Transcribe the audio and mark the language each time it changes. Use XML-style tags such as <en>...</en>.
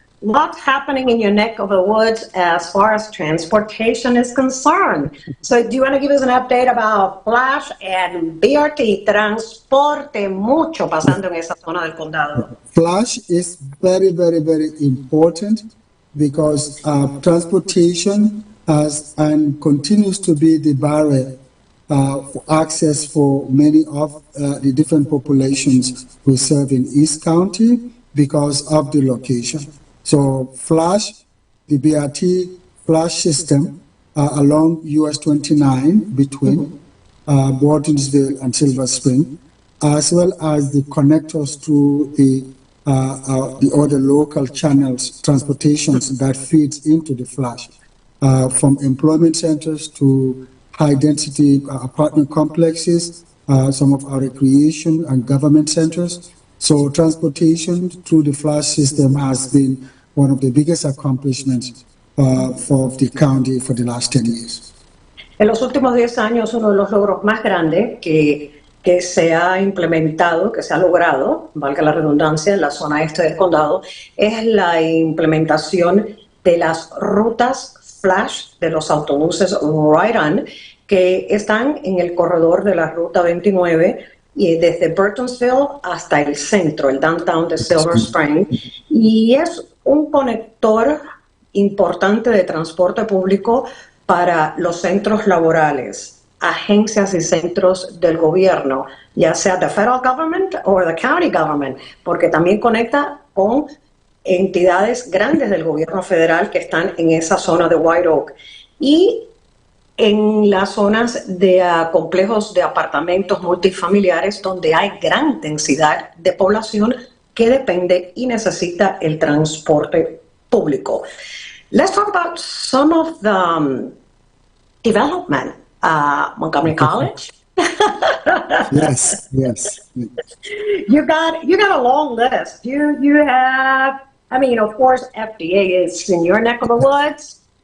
<en>What's happening in your neck of the woods as far as transportation is concerned? So do you want to give us an update about Flash and BRT?</en> <es>Transporte mucho pasando en esa zona del condado.</es> <en>Flash is very, very, very important because transportation has and continues to be the barrier for access for many of the different populations we serve in East County because of the location. So Flash, the BRT Flash system along US 29 between Bortonsville and Silver Spring, as well as the connectors to the other local channels, transportations that feeds into the Flash, from employment centers to high-density apartment complexes, some of our recreation and government centers. So transportation through the Flash system has been one of the biggest accomplishments for the county for the last 10 years.</en> <es>En los últimos 10 años, uno de los logros más grandes que se ha implementado, que se ha logrado, valga la redundancia, en la zona este del condado, es la implementación de las rutas Flash de los autobuses Ride On, que están en el corredor de la Ruta 29 y desde Burtonsville hasta el centro, el downtown de Silver Spring, y es un conector importante de transporte público para los centros laborales, agencias y centros del gobierno, ya sea</es> <en>the federal government</en> <es>o</es> <en>the county government,</en> <es>porque también conecta con entidades grandes del gobierno federal que están en esa zona de White Oak. Y en las zonas de complejos de apartamentos multifamiliares donde hay gran densidad de población que depende y necesita el transporte público.</es> <en>Let's talk about some of the development. Montgomery College. Yes. You got a long list. You have, I mean, of course, FDA is in your neck of the woods.</en>